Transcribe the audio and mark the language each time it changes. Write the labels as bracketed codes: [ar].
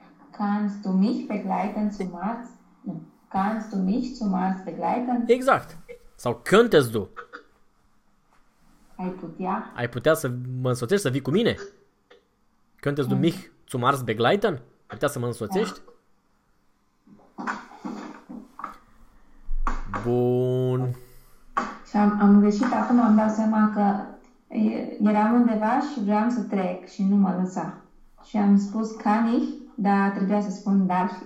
[de] Kannst du mich begleiten zum Arzt? Kannst du mich zum Arzt begleiten? [ro] Exact. Sau [de] könntest du? [ro] Ai putea? Ai putea să mă însoțești, să vii cu mine? [de] Könntest du mich zum Arzt begleiten? [ro] Ai putea să mă însoțești? Da. Bun. Și am greșit acum, am dat seama că eram undeva și vreau să trec și nu mă lăsa. Și am spus [de] kann ich, [ro] dar trebuia să spun darf.